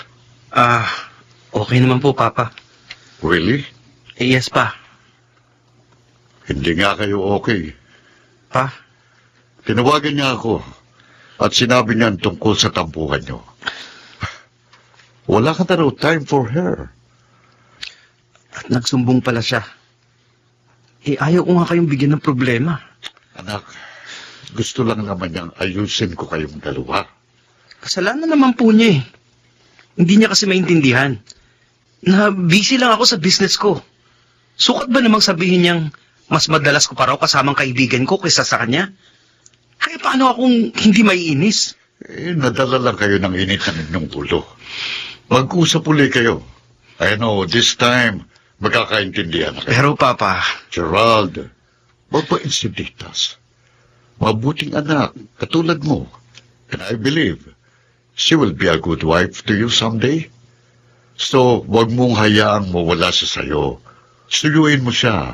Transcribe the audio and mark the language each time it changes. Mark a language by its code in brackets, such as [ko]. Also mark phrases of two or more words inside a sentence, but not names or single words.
[tl] Okay naman po, Papa. [en] Really? Yes, Pa. [tl] Hindi nga kayo okay. Pa? Tinawagan niya ako at sinabi niya tungkol sa tampuhan niyo. Wala ka na raw [en] time for her. [tl] At nagsumbong pala siya. Ayaw ko nga kayong bigyan ng problema. Anak, gusto lang naman niyang ayusin ko kayong dalawa. Kasalanan naman po niya eh. Hindi niya kasi maintindihan. Na busy lang ako sa business ko. Sukat ba namang sabihin niyang mas madalas ko pa raw kasamang kaibigan ko kaysa sa kanya? Kaya paano akong hindi maiinis? Nadala lang kayo ng init ng inyong ulo. Mag-usap ulit kayo. [en] I know, this time, [tl] magkakaintindihan na kayo. Pero Papa... Gerald, mabait si Ditas. Mabuting anak, katulad mo. [en] And I believe, she will be a good wife to you someday. So, [tl] wag mong hayaang mawala sa sayo. Suyuin mo siya.